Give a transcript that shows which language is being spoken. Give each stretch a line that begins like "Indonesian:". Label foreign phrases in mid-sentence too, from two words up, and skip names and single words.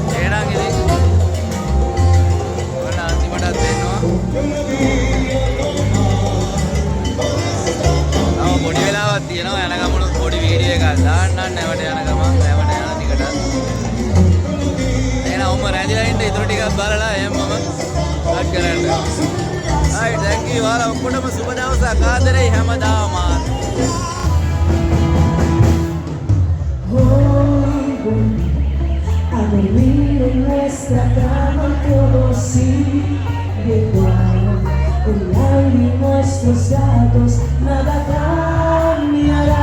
Sinhala: එහෙනම් ඉතින් ඔන්න අන්තිමටත් දෙන්නවා. පොඩි වෙලාවක් තියෙනවා යන ගමන පොඩි වීඩියෝ එකක් දාන්නම් නැවට යන ගමන් නැවට යන ටිකට. එහෙනම් ඔම්ම රැඳිලා ඉන්න ඉතුරු ටිකක් බලලා එහෙනම් මම කට් කරන්න.
English: right thank you
Sinhala: ඔයාලා ඔක්කොටම සුබ දවසක් ආදරේ හැමදාම.
Spanish: A dormir en nuestra cama todo sigue igual. El aire y nuestros gatos nada cambiará.